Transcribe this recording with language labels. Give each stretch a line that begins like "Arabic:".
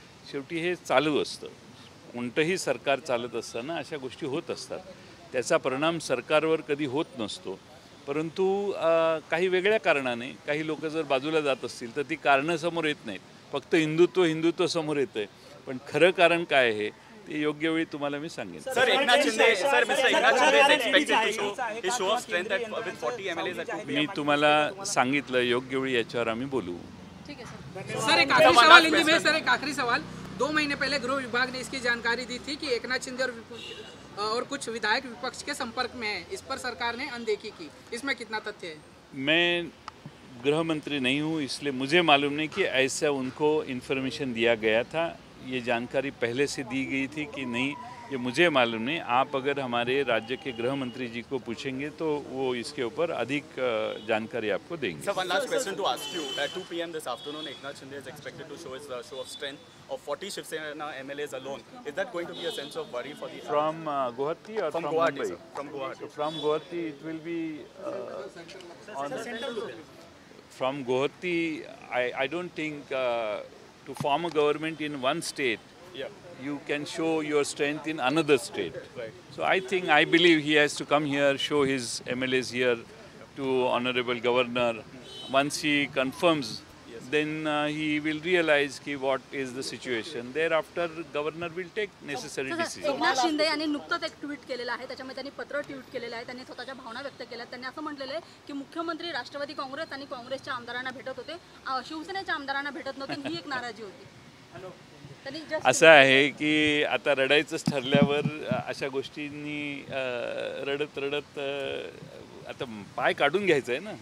Marathi: शेवटी हे चालू असतं. कोणतंही सरकार चालत असताना अशा गोष्टी होत असतात. त्याचा परिणाम सरकारवर कधी होत नसतो. परंतु काही वेगळ्या कारणाने काही लोक जर बाजूला जात असतील तर ती कारणं समोर येत नाहीत. फक्त हिंदुत्व समोर येतं आहे, पण खरं कारण काय आहे ते योग्य वेळी तुम्हाला मी सांगेन.
English: Sir, Eknath Shinde is expected to show his show of strength with 40 MLAs at 2 PM.
Marathi: मी तुम्हाला सांगितलं, योग्य वेळी याच्यावर आम्ही बोलू.
Hindi: ठीक है सर. सर एक आखिरी सवाल हिंदी में, सर एक आखिरी सवाल. 2 महीने पहले गृह विभाग ने इसकी जानकारी दी थी कि एकनाथ शिंदे और कुछ विधायक विपक्ष के संपर्क में है. इस पर सरकार ने अनदेखी की. इसमें कितना तथ्य है? मैं गृह मंत्री नहीं हूँ, इसलिए मुझे मालूम नहीं कि ऐसा उनको इन्फॉर्मेशन दिया गया था. ये जानकारी पहले से दी गई थी कि नहीं, ये मुझे मालूम नहीं. आप अगर हमारे राज्य के गृह मंत्री जी को पूछेंगे तो वो इसके ऊपर अधिक जानकारी आपको देंगे.
English: Sir, one last question to ask you. At 2 PM this afternoon, Eknath Shinde is expected to show his show of strength of 40 Shiv Sena MLAs alone. Is that going to be a sense of worry for the... From Guwahati or from Guwahati, Mumbai? sir. From Guwahati. So from Guwahati it will be from Guwahati. I don't think to form a government in one state, you can show your strength in another state. Right. So I believe he has to come here, show his MLAs here to Honorable Governor. Once he confirms then he will realize
Hindi: ki
English: what is the situation. Thereafter, governor will take necessary decisions.
Marathi: Eknath Shinde यांनी नुकतंच एक tweet केलेलं आहे, त्याच्यामध्ये त्यांनी पत्र tweet केलेलं आहे, त्यांनी स्वतःच्या भावना व्यक्त केल्या. त्यांनी असं म्हटलेलं आहे की मुख्यमंत्री राष्ट्रवादी काँग्रेस आणि काँग्रेसच्या आमदारांना भेटत होते, शिवसेनेच्या आमदारांना भेटत नव्हते, ही एक नाराजी होती. त्यांनी just असं आहे की आता रडायचंच ठरल्यावर अशा गोष्टींनी रडत रडत आता पाय काढून घ्यायचं आहे ना.